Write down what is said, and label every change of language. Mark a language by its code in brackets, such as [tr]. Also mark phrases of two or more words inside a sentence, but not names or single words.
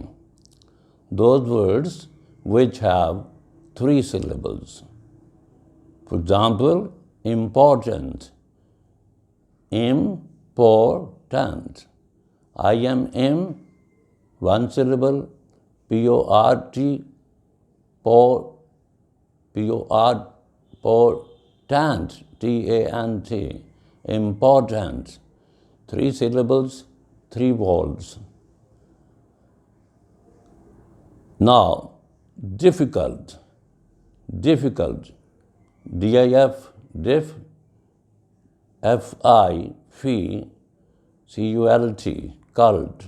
[en] Those words which have three syllables. For example, important. Important. I am M, one syllable. P-O-R-T, P-O-R-T-T-A-N-T. Important. Three syllables, three vowels. Now, difficult. D-I-F, diff, F-I, fee, C-U-L-T, cult.